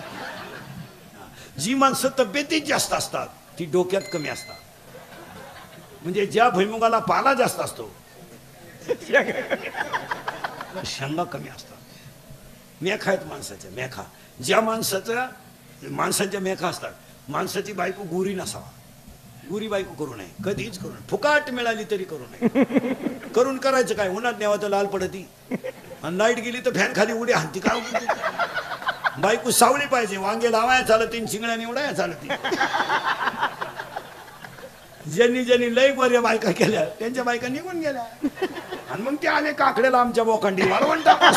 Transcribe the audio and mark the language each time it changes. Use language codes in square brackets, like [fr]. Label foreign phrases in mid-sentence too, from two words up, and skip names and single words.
[mr] जी माणसं तब्येतीत जास्त असतात ती डोक्यात कमी असतात. म्हणजे ज्या भुईमुगाला पाला जास्त असतो शेंगा कमी असतात. मेखा आहेत माणसाच्या, मेखा. ज्या माणसाच्या मेखा असतात. माणसाची बायको गोरी नसावा, गोरी बायको करू नये, कधीच करू नये. फुकाट मिळाली तरी करू नये. करून करायचं काय, उन्हात न्यावा तर लाल पडती, आणि लाईट गेली तर फॅन खाली उडी हाणती. काय बायको सावली पाहिजे, वांगे लावाया चालत, चिंगड्या निवडाया चालत. ज्यांनी ज्यांनी लय बऱ्या बायका केल्या त्यांच्या बायका निघून गेल्या, आणि मग ते आले काकड्याला आमच्या बोखंडी वाळवंटा.